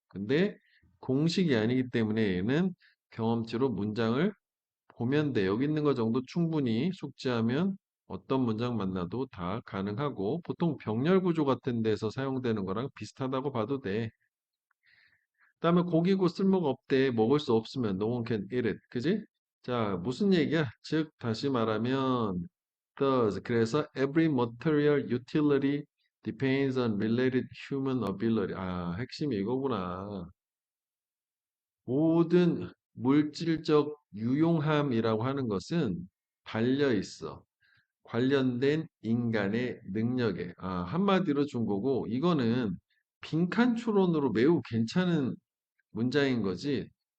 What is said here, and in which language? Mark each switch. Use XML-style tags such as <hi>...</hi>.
<ko>근데 공식이 아니기 때문에 얘는 경험치로 문장을 보면 돼. 여기 있는 거 정도 충분히 숙지하면 어떤 문장 만나도 다 가능하고 보통 병렬 구조 같은 데서 사용되는 거랑 비슷하다고 봐도 돼. 그다음에 고기고 쓸모가 없대. 먹을 수 없으면</ko> <en>no one can eat it.</en> <ko>그지? 자, 무슨 얘기야? 즉 다시 말하면</ko> <en>does</en> <ko>그래서</ko> <en>every material utility depends on related human ability.</en> <ko>아, 핵심이 이거구나. 모든 물질적 유용함이라고 하는 것은 달려 있어. 관련된 인간의 능력에. 한마디로 준 거고, 이거는 빈칸 추론으로 매우 괜찮은 문장인 거지.</ko>